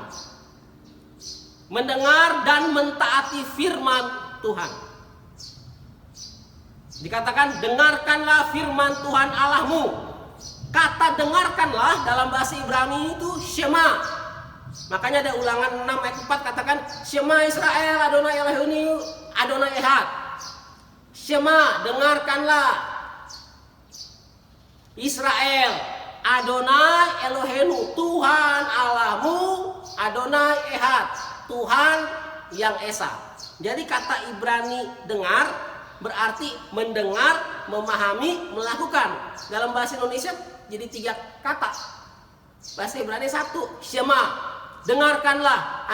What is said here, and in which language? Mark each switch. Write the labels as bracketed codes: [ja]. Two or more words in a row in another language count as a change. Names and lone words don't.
[id] Mendengar dan mentaati firman Tuhan. Dikatakan, dengarkanlah firman Tuhan Allahmu. Kata dengarkanlah dalam bahasa Ibrani itu Shema. Makanya ada Ulangan 6 ayat 4 katakan, [he] שמע ישראל אדני אלהינו אדני אחד. [id] Shema, dengarkanlah Israel, [he] אדני אלהינו, [id] Tuhan Allahmu, [he] אדני אחד, [id] Tuhan yang Esa. Jadi kata Ibrani dengar berarti mendengar, memahami, melakukan. Dalam bahasa Indonesia jadi 3 kata. Bahasa Ibrani 1, Shema, dengarkanlah.